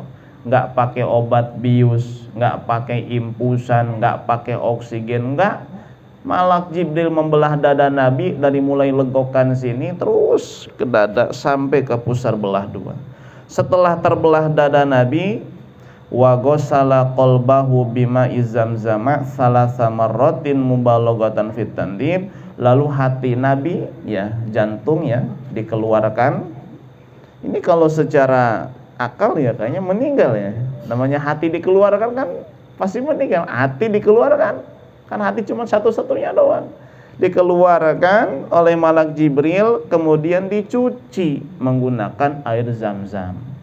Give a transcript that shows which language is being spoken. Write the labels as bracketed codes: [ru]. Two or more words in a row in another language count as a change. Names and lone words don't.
[id] Nggak pakai obat bius, nggak pakai impusan, nggak pakai oksigen, nggak. Malak Jibril membelah dada Nabi dari mulai legokan sini terus ke dada sampai ke pusar belah dua. Setelah terbelah dada Nabi, [ar] وغسل قلبه بماء زمزم ثلاث مرات مبالغة في التنظيف, [id] lalu hati Nabi ya, jantung ya dikeluarkan. Ini kalau secara akal ya kayaknya meninggal ya. Namanya hati dikeluarkan kan pasti meninggal. Hati dikeluarkan kan hati cuma satu-satunya doang. Dikeluarkan oleh malak Jibril, kemudian dicuci menggunakan air zam-zam.